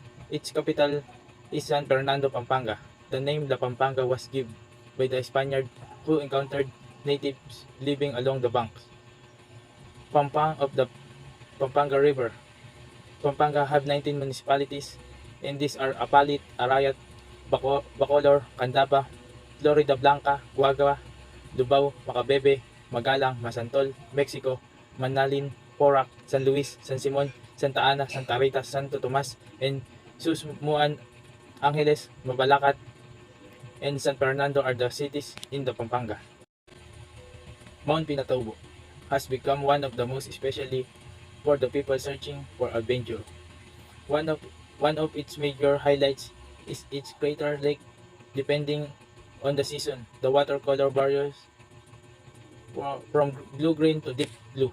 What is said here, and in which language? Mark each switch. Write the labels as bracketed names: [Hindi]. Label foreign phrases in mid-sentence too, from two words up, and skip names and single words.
[English] Its capital is San Fernando, Pampanga. The name La Pampanga was given by the Spaniard who encountered natives living along the banks of the Pampanga River. Pampanga have 19 municipalities, and these are Apalit, Arayat, Bacolor, Candaba, Florida Blanca, Guagua, Lubao, Macabebe, Magalang, Masantol, Mexico, Manalin, Porac, San Luis, San Simon, Santa Ana, Santa Rita, Santo Tomas, and Susmuan, Angeles, Mabalacat, and San Fernando are the cities in the Pampanga. Mount Pinatubo has become one of the most especially for the people searching for adventure. One of one of its major highlights is its crater lake. Depending on the season, the watercolor varies from blue-green to deep blue.